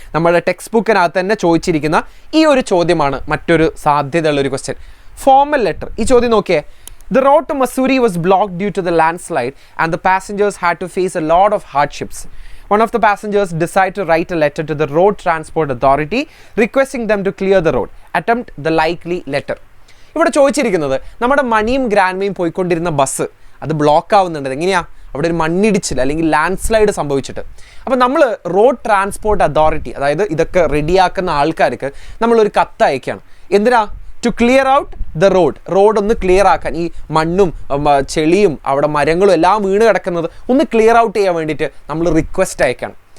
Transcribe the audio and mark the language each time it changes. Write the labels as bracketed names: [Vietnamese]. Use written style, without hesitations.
[Malayalam] നമ്മുടെ ടെക്സ്റ്റ് ബുക്കിനകത്ത് തന്നെ ചോദിച്ചിരിക്കുന്ന ഈ ഒരു ചോദ്യമാണ് മറ്റൊരു സാധ്യതയുള്ളൊരു ക്വസ്റ്റ്യൻ. Formal letter. ഈ ചോദ്യം നോക്കിയേ. [English] The road to Mussoorie was blocked due to the landslide and the passengers had to face a lot of hardships. One of the passengers decided to write a letter to the Road Transport Authority requesting them to clear the road. Attempt the likely letter. [Malayalam] ഇവിടെ ചോദിച്ചിരിക്കുന്നത് നമ്മുടെ മണിയും ഗ്രാൻഡ്മയും പോയിക്കൊണ്ടിരുന്ന bus അത് block ആവുന്നുണ്ട്. എങ്ങനെയാ? അവിടെ ഒരു മണ്ണിടിച്ചിൽ അല്ലെങ്കിൽ ലാൻഡ് സ്ലൈഡ് സംഭവിച്ചിട്ട്. അപ്പോൾ നമ്മൾ റോഡ് ട്രാൻസ്പോർട്ട് അതോറിറ്റി, അതായത് ഇതൊക്കെ റെഡിയാക്കുന്ന ആൾക്കാർക്ക് നമ്മളൊരു കത്ത് അയക്കുകയാണ്. എന്തിനാ? [English] to clear out the road [Malayalam] ഒന്ന് ക്ലിയർ ആക്കാൻ. ഈ മണ്ണും ചെളിയും അവിടെ മരങ്ങളും എല്ലാം വീണ് കിടക്കുന്നത് ഒന്ന് ക്ലിയർ ഔട്ട് ചെയ്യാൻ വേണ്ടിയിട്ട് നമ്മൾ റിക്വസ്റ്റ് അയക്കണം.